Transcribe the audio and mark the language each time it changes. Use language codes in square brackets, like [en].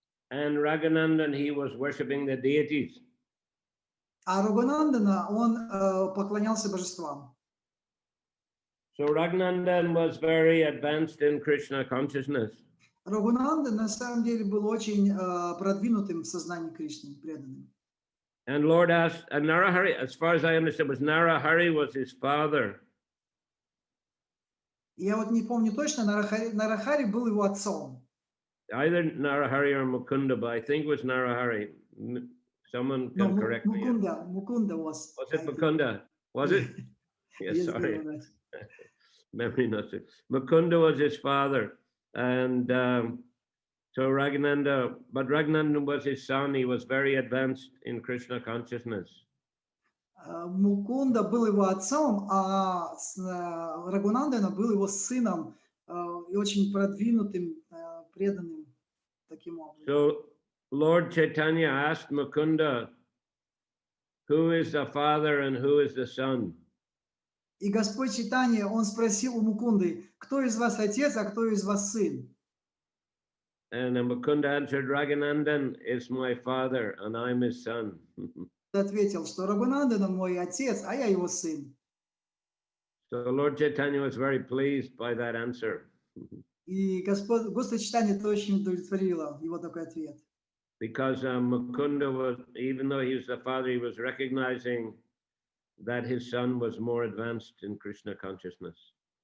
[en] And Raghunandan, he was worshipping the deities. [ru] А Рагунандана, он поклонялся божествам. [en] So Raghunandan was very advanced in Krishna consciousness. [ru] Рагунанда на самом деле был очень продвинутым в сознании Кришны, преданным. [en] And Lord asked, and Narahari, as far as I understand, Narahari was his father. [ru] Я вот не помню точно, Нарахари был его отцом. [en] Either Narahari or Mukunda, but I think it was Narahari. Someone can correct me. Mukunda was. Was it Mukunda? Was it? Yes, sorry. Memory not so. Mukunda was his father. And so Raghunanda, but Raghunanda was his son. He was very advanced in Krishna consciousness. [ru] Мукунда был его отцом, а Рагунандана был его сыном и очень продвинутым, преданным таким образом. [en] So Lord Chaitanya asked Mukunda, who is the father and who is the son? [ru] И Господь Чайтанья, он спросил у Мукунды, кто из вас отец, а кто из вас сын? [en] And Mukunda answered, Raghunandan is my father and I'm his son. [ru] Ответил, что Рагунандана мой отец, а я его сын. [en] So Lord Chaitanya was very pleased by that answer. [ru] И Господь Чайтанья это очень удовлетворило, его такой ответ. [en] Because Mukunda was, even though he was the father, he was recognizing that his son was more advanced in Krishna consciousness.